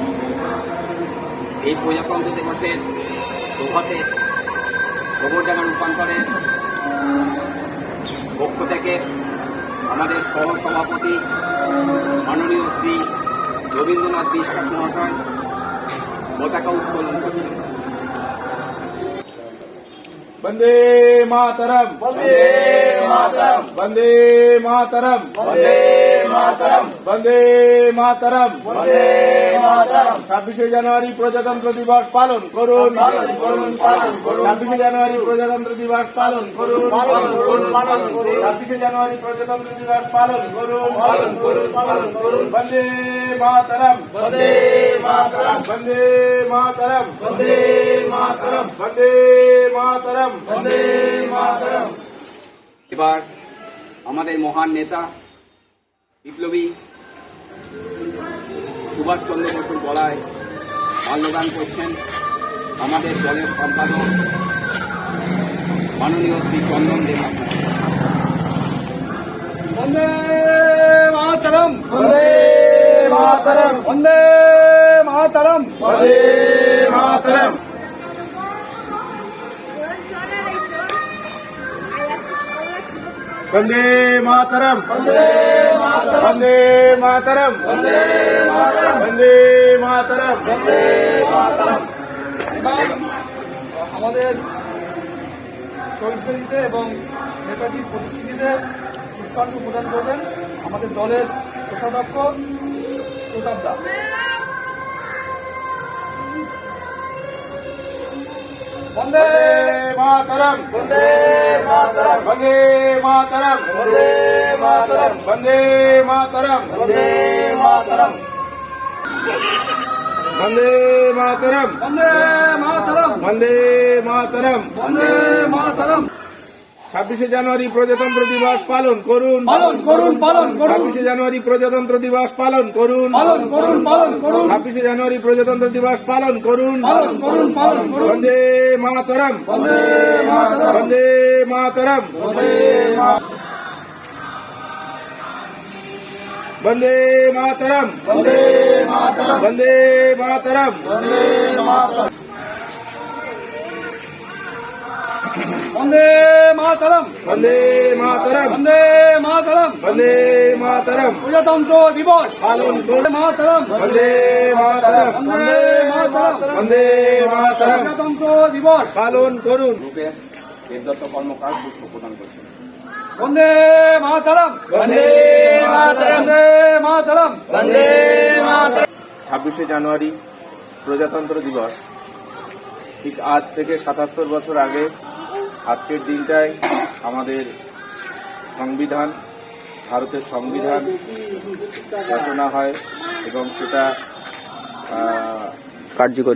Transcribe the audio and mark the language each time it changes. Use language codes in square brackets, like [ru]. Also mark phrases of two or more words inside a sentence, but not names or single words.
[bn] এই প্রজাতন্ত্র দিবসের প্রভাতে গোবরডাঙ্গা রূপান্তরের পক্ষ থেকে আমাদের সহসভাপতি মাননীয় শ্রী রবীন্দ্রনাথ বিশ্বাস মহাশয় পতাকা উত্তোলন করছেন। [sa] वंदे मातरम, वंदे मातरम, वंदे मातरम, वंदे मातरम, वंदे मातरम, वंदे मातरम। [bn] 26 জানুয়ারি প্রজাতন্ত্র দিবস পালন করুন, 26 জানুয়ারি প্রজাতন্ত্র দিবস পালন করুন, 26 জানুয়ারি প্রজাতন্ত্র দিবস পালন করুন। [sa] वंदे मातरम, वंदे मातरम, वंदे मातरम, वंदे मातरम, वंदे मातरम। [bn] এবার আমাদের মহান নেতা বিপ্লবী সুভাষচন্দ্র বসুর গলায় মাল্যদান করছেন আমাদের দলের সম্পাদক মাননীয় শ্রী চন্দন দেব। [sa] বন্দে মাতরম, वंदे मातरम, বন্দে মাতরম, वंदे मातरम। वंदे मातरम, वंदे मातरम, वंदे मातरम, वंदे मातरम, वंदे मातरम, वंदे मातरम। [bn] আমাদের শহীদদের এবং নেতাজির প্রতিনিধিদের পুষ্পাঞ্জলি প্রদান করবেন আমাদের দলের কোষাধ্যক্ষ প্রতাপ দা। [sa] বন্দে मातरम, वंदे मातरम, वंदे मातरम, वंदे मातरम, वंदे मातरम, वंदे मातरम, वंदे मातरम, বন্দে মাতরম, वंदे मातरम। বন্দে মাতরম। [bn] 26 জানুয়ারি প্রজাতন্ত্র দিবস পালন করুন, পালন করুন, পালন করুন, 26 জানুয়ারি প্রজাতন্ত্র দিবস পালন করুন, পালন করুন, পালন করুন, 26 জানুয়ারি প্রজাতন্ত্র দিবস পালন করুন। পালন করুন, পালন করুন। [sa] वंदे मातरम, বন্দে মাতরম, वंदे मातरम, বন্দে वंदे मातरम, বন্দে মাতরম, वंदे मातरम। বন্দে মাতরম, বন্দে মাতরম, वंदे मातरम, বন্দে মাতরম। वंदे मातरम। [bn] প্রজাতন্ত্র দিবস পালন করুন। [sa] মাতরম, वंदे मातरम, বন্দে মাতরম। वंदे मातरम। [bn] প্রজাতন্ত্র দিবস পালন করুন। রূপের দেবদত্ত কর্মকার পুষ্প প্রদান করছেন। [sa] বন্দে মাতরম, वंदे मातरम, বন্দে মাতরম, वंदे मातरम। [bn] 26 জানুয়ারি প্রজাতন্ত্র দিবস ঠিক আজ থেকে 77 বছর আগে আজকের দিনটায় আমাদের সংবিধান, ভারতের সংবিধান রচনা হয় এবং সেটা কার্যকরী